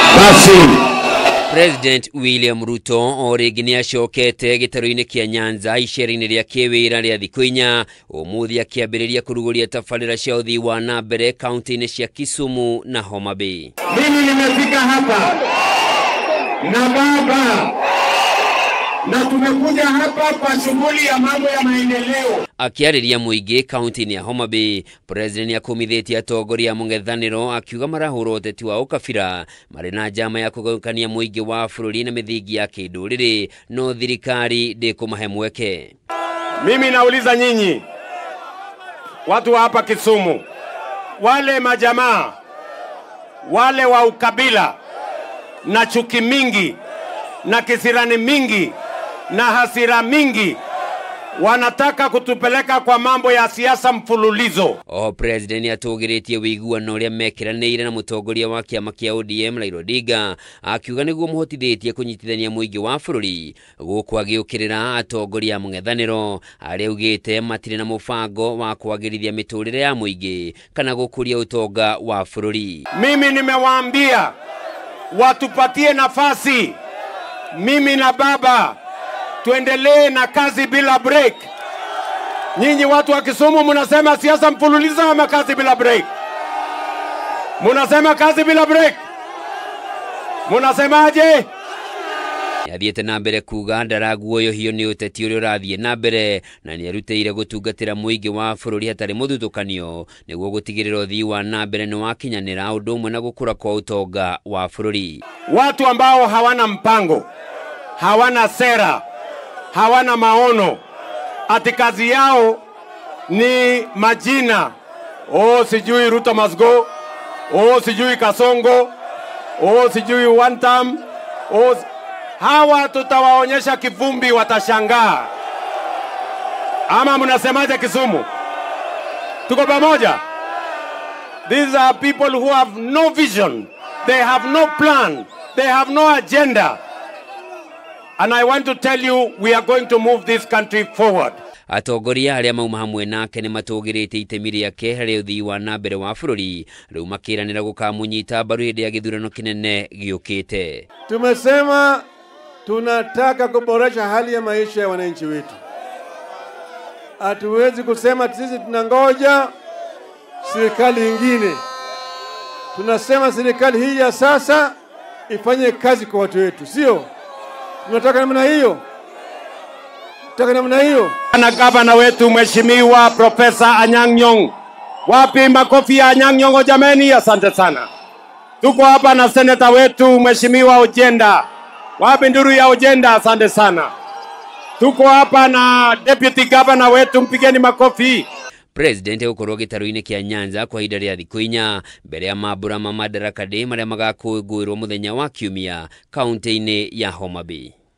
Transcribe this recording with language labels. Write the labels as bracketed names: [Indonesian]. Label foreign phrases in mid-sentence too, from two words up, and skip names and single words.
[Swahili] nafasi. [Kikuyu] President William Ruto origi ni acokete gitaro-ini kia Nyanza icera-ini ria kiwira ria Thikwinya umuthi akiambiriria kuruguria tabarĩra cia uthii wa na mbere kaunti-ini cia Kisumu na Homa Bay. [Swahili] Mimi nimefika hapa na baba na tumekuja hapa kwa shughuli ya mambo ya maendeleo. [Kikuyu] Akiarĩria muingi kaunti-ini ya Homa Bay, President akumithitie atongoria mũng'ethanĩro akiuga marahũra ũteti wa ũkabira marĩ na njama ya kũgayũkania muingi wa bũrũri na mithingi ya kĩndũrĩrĩ, no thirikari ndĩkũmahe mweke. [Swahili] Mimi nauliza nyinyi watu wa hapa Kisumu, wale majamaa wale wa ukabila na chuki mingi na kisirani mingi na hasira mingi wanataka kutupeleka kwa mambo ya siasa mfululizo. [Kikuyu] President atũgĩrĩtie wĩiguano ũrĩa mekiranĩire na mũtongoria wa kĩama kĩa ODM Raila Odinga akiuga nĩguo mũhotithĩtie kũnyitithania mũingĩ wa bũrũri gũkũ agĩũkĩrĩra atongoria mũng'ethanĩro arĩa augĩte matirĩ na mũbango wa kwagĩrithia mĩtũrĩre ya mũingĩ kana gũkũria ũtonga wa bũrũri. [Swahili] Mimi nimewaambia watupatie nafasi, mimi na baba tuendelee na kazi bila break. Nyinyi watu wa Kisumu mnasema siasa mfululizo ama kazi bila break? Mnasema kazi bila break? Mnasemaje? [Kikuyu] Yathiĩte na mbere kuga ndaraguoyohio nĩ ũteti ũrĩa ũrathiĩ na mbere na nĩ arutĩire gũtungatĩra mũingĩ wa bũrũri hatarĩ mũthutũkanio nĩguo gũtigĩrĩra ũthii wa na mbere nĩ wakinyanĩra ũndũ ũmwe na gũkũra kwa ũtonga wa bũrũri. [Swahili] Watu ambao hawana mpango, hawana sera, hawana maono, ati kazi yao ni majina. Sijui Ruto [English] must go, [Swahili] sijui Kasongo, sijui [English] one term, [Swahili] hawa tutawaonyesha kivumbi, watashangaa. Ama mnasemaje Kisumu? Tuko pamoja? [English] These are people who have no vision, they have no plan, they have no agenda. And I want to tell you, we are going to move this country forward. [Kikuyu] Atongoria arĩa mauma hamwe nake nĩ matũgĩrĩte itemi rĩake harĩ ũthii wa na mbere wa bũrũri, rĩu makĩranĩra gũkamũnyita mbaru hĩndĩ ya gĩthurano kĩnene gĩũkĩte. [Swahili] Tumesema tunataka kuboresha hali ya maisha ya wananchi wetu. Hatuwezi kusema sisi tunangoja serikali nyingine. Tunasema serikali hii ya sasa ifanye kazi kwa watu wetu, sio? Tunataka namna hiyo. Tunataka namna hiyo. Na gavana wetu Mheshimiwa Profesa Anyang' Nyong'o. Wapi makofi ya Anyang' Nyong'o jameni? Asante sana. Tuko hapa na seneta wetu Mheshimiwa Ojenda. Wapi nduru ya Ojenda? Asante sana. Tuko hapa na [English] deputy governor [Swahili] wetu, mpigeni makofi. [Kikuyu] President gũkorwo gĩtaro-inĩ kĩa Nyanza kwa ihinda rĩa Thikwinya mbere ya mambura ma Madaraka Day marĩa magakũngũĩrwo mũthenya wa Kiumia kaunti-inĩ ya Homa Bay.